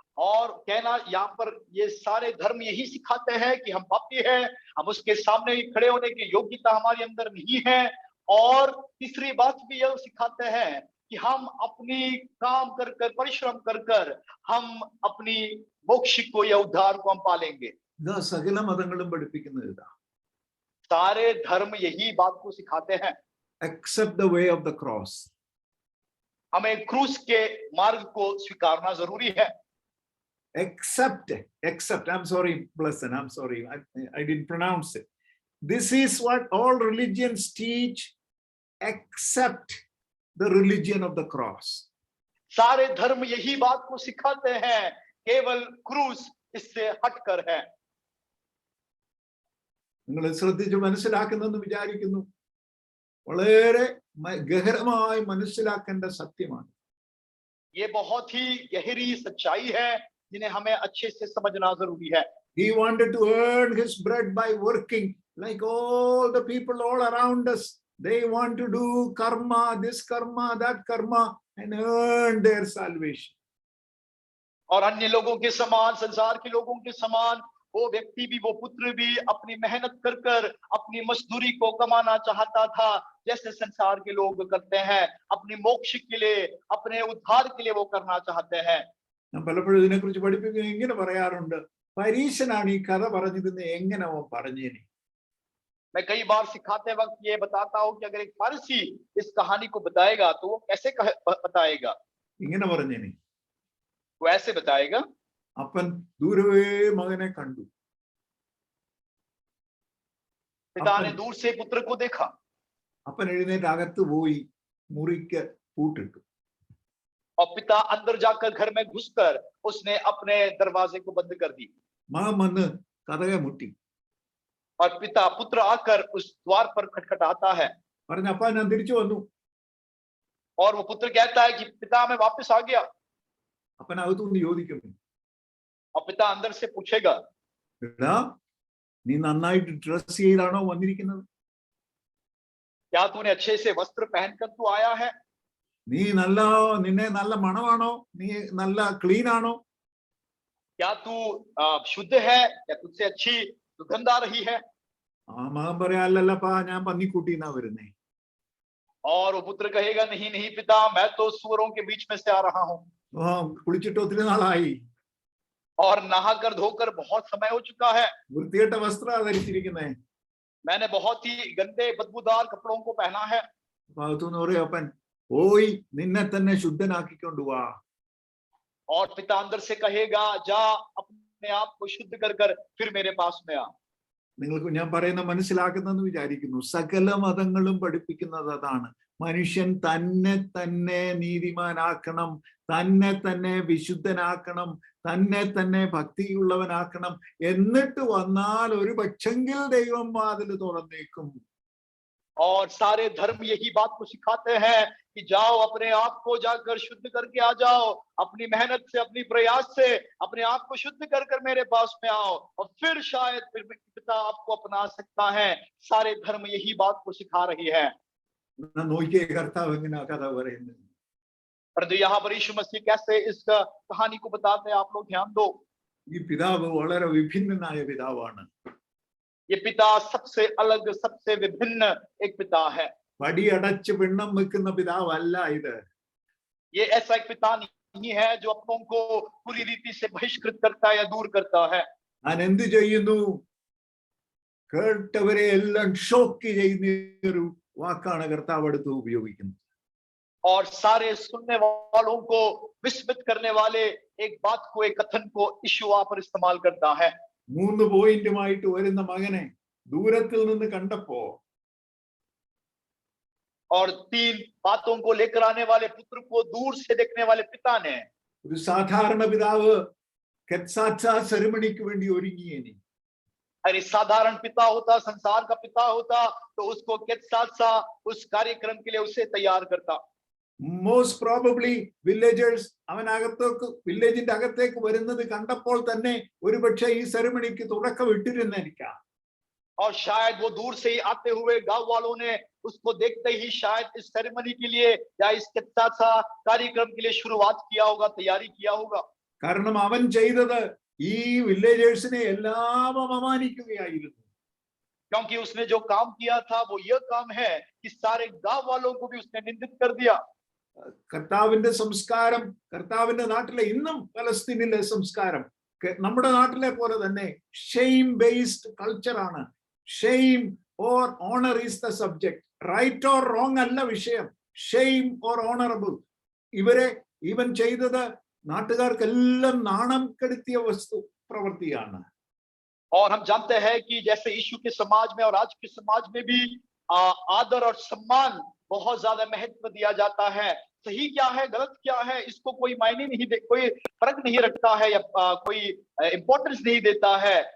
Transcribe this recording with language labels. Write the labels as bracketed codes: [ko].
[hi] और कहना यहाँ पर ये सारे धर्म यही सिखाते हैं कि हम पापी हैं, हम उसके सामने खड़े होने की योग्यता हमारे अंदर नहीं है। और तीसरी बात भी यह सिखाते हैं कि हम अपनी काम कर परिश्रम कर हम अपनी मोक्ष को या उद्धार को हम पालेंगे। [ml] ഇതാ സകല മതങ്ങളും പഠിപ്പിക്കുന്നത്. ഇതാ [hi] सारे धर्म यही बात को सिखाते हैं। [en] accept the way of the cross. [hi] हमें क्रूस के मार्ग को स्वीकारना जरूरी है। [en] Accept. I'm sorry, Blessed, I'm sorry, I didn't pronounce it. This is what all religions teach. Accept the religion of the cross. [hi] सारे धर्म यही बात को सिखाते हैं, केवल क्रूस इससे हटकर है। [ml] നിങ്ങൾ ശ്രദ്ധിച്ച് മനസ്സിലാക്കുന്നെന്ന് വിചാരിക്കുന്നു. വളരെ ഗഹനമായി മനസ്സിലാക്കേണ്ട സത്യമാണ്. [hi] ये बहुत ही गहरी सच्चाई है जिन्हें हमें अच्छे से समझना जरूरी है। [en] He wanted to earn his bread by working, like all the people all around us. They want to do karma, this karma, that karma, and earn their salvation. [hi] और अन्य लोगों के समान, संसार के लोगों के समान वो व्यक्ति भी, वो पुत्र भी अपनी मेहनत कर कर अपनी मजदूरी को कमाना चाहता था, जैसे संसार के लोग करते हैं। अपनी मोक्ष के लिए, अपने उद्धार के लिए वो करना चाहते हैं। [ml] ഞാൻ പലപ്പോഴും ഇതിനെക്കുറിച്ച് പഠിപ്പിക്കുന്നത് ഇങ്ങനെ പറയാറുണ്ട്, പരീശനാണ് ഈ കഥ പറഞ്ഞിരുന്നത്, എങ്ങനെ അവൻ പറഞ്ഞേനെ? [hi] मैं कई बार सिखाते वक्त ये बताता हूँ कि अगर एक फारसी इस कहानी को बताएगा तो वो कैसे बताएगा। [ml] ഇങ്ങനെ പറഞ്ഞേനെ, [hi] वो ऐसे बताएगा, [ml] അപ്പൻ ദൂരവേ മകനെ കണ്ടു, [hi] पिता ने अपन- दूर से पुत्र को देखा, [ml] അപ്പൻ എഴുന്നേറ്റ് അകത്ത് പോയി മുറിക്ക് പൂട്ടിട്ടു. [hi] और पिता अंदर जाकर घर में घुसकर उसने अपने दरवाजे को बंद कर दी। [ml] മകൻ വന്ന് കതകെ മുട്ടി, [hi] और पुत्र आकर उस द्वार पर खटखटाता है, [ml] പറഞ്ഞ അപ്പ ഞാൻ തിരിച്ചു വന്നു. [hi] और वो पुत्र कहता है कि पिता मैं वापस आ गया। [ml] അപ്പൻ അകത്തുനിന്ന് ചോദിക്കുന്നു, [hi] और पिता अंदर से पूछेगा, [ml] എടാ നീ നന്നായിട്ട് ഡ്രസ് ചെയ്താണോ വന്നിരിക്കുന്നത്? [hi] क्या तूने अच्छे से वस्त्र पहनकर तू आया है? [ml] നിന്നെ നല്ല മണമാണോ? നീ നല്ല ക്ലീൻ ആണോ? [hi] क्या तू शुद्ध है? क्या तुझसे अच्छी सुगंध आ रही है? [ml] ആ മകൻ പറയാ, അല്ലല്ലപ്പാ ഞാൻ പന്നിക്കുട്ടിന്നാ വരുന്നേ. [hi] और वो पुत्र कहेगा, नहीं नहीं पिता, मैं तो सूअरों के बीच में से आ रहा हूँ, [ml] കുളിച്ചിട്ട് ഒത്തിരി നാളായി, [hi] और नहाकर धोकर बहुत समय हो चुका है, [ml] വൃത്തികെട്ട വസ്ത്രം ധരിച്ചിരിക്കുന്നേ. [hi] मैंने बहुत ही गंदे बदबूदार कपड़ों को पहना है। [ml] അപ്പൊ അകത്തുനിന്ന് പറയും അപ്പൻ, പോയി നിന്നെ തന്നെ ശുദ്ധനാക്കിക്കൊണ്ട് വാ. [hi] और पिता अंदर से कहेगा, जा अपने आप को शुद्ध कर कर फिर मेरे पास में आ। [ml] നിങ്ങൾക്ക് ഞാൻ പറയുന്ന മനസ്സിലാക്കുന്നെന്ന് വിചാരിക്കുന്നു. സകല മതങ്ങളും പഠിപ്പിക്കുന്നത് അതാണ്. മനുഷ്യൻ തന്നെ തന്നെ നീതിമാനാക്കണം, തന്നെ തന്നെ വിശുദ്ധനാക്കണം, തന്നെ തന്നെ ഭക്തിയുള്ളവനാക്കണം. എന്നിട്ട് വന്നാൽ ഒരു പക്ഷെങ്കിൽ ദൈവം വാതിൽ തുറന്നേക്കും. [hi] और सारे धर्म यही बात को सिखाते हैं कि जाओ अपने आप को जाकर शुद्ध करके आ जाओ, अपनी मेहनत से, अपनी प्रयास से अपने आप को शुद्ध कर कर मेरे पास में आओ, और फिर शायद फिर पिता आपको अपना सकता है। सारे धर्म यही बात को सिखा रही है। [ml] നോക്കിയേ കർത്താവ് എങ്ങനെ കഥ പറയുന്നത്. [hi] परंतु यहाँ पर यीशु मसीह कैसे इस कहानी को बताते हैं, आप लोग ध्यान दो। [ml] ഈ പിതാവ് വളരെ വിഭിന്നനായ പിതാവാണ്. [hi] ये पिता सबसे अलग, सबसे विभिन्न एक पिता है। [ml] വടിയടച്ച് പിണ്ണം വെക്കുന്ന പിതാവല്ല ഇത്. [hi] ये ऐसा एक पिता नहीं है जो अपनों को पूरी रीति से बहिष्कृत करता है या दूर करता है। [ml] ഞാൻ എന്ത് ചെയ്യുന്നു? കേട്ടവരെ എല്ലാം ഷോക്ക് ചെയ്യുന്ന ഒരു വാക്കാണ് കർത്താവ് അടുത്ത് ഉപയോഗിക്കുന്നത്. [hi] और सारे सुनने वालों को विस्मित करने वाले एक बात को, एक कथन को यीशु वहां पर इस्तेमाल करता है। [ml] 3 പോയിന്റുമായിട്ട് വരുന്ന മകനെ ദൂരത്തിൽ നിന്ന് കണ്ടപ്പോ, [hi] और 3 बातों को लेकर आने वाले पुत्र को दूर से देखने वाले पिता ने, [ml] ഒരു സാധാരണ പിതാവ് കെത്സാത്സാ സെറിമണിക്ക് വേണ്ടി ഒരുങ്ങിയേനി. [hi] अरे साधारण पिता होता, संसार का पिता होता, तो उसको केत्सात्सा उस कार्यक्रम के लिए उसे तैयार करता। [en] most probably villagers [ml] വില്ലേജിന്റെ അകത്തേക്ക് വരുന്നത് കണ്ടപ്പോൾ തന്നെ ഒരുപക്ഷെ ഈ സെറിമണിക്ക് തുടക്കം ഇട്ടിരുന്നിരിക്കാം. [hi] और शायद वो दूर से ही आते हुए गांव वालों ने उसको देखते ही शायद इस सेरेमनी के लिए या इस केत्सात्सा कार्यक्रम के लिए शुरुआत किया होगा, तैयारी किया होगा। [ml] കാരണം അവൻ ചെയ്തത് ഈ വില്ലേജേഴ്സിനെ എല്ലാം അപമാനിക്കുകയായിരുന്നു. [hi] क्योंकि उसने जो काम किया था वो यह काम है कि सारे गांव वालों को भी उसने निंदित कर दिया। [ml] കർത്താവിന്റെ സംസ്കാരം, കർത്താവിന്റെ നാട്ടിലെ ഇന്നും പലസ്തീനിലെ സംസ്കാരം നമ്മുടെ നാട്ടിലെ പോലെ തന്നെ [en] Shame based കൾച്ചറാണ്. Shame or honour is the subject. Right or wrong [ml] അല്ല വിഷയം, [en] Shame or honourable. [ml] ഇവൻ ചെയ്തത് നാട്ടുകാർക്കെല്ലാം നാണം കെടുത്തിയ പ്രവൃത്തിയാണ്. [hi] और हम जानते हैं कि जैसे यीशु के समाज में और आज के समाज में भी आदर और सम्मान बहुत ज्यादा महत्व दिया जाता है। सही क्या है, गलत क्या है, इसको कोई मायने नहीं दे, कोई फर्क नहीं रखता है या कोई इंपॉर्टेंस नहीं देता है।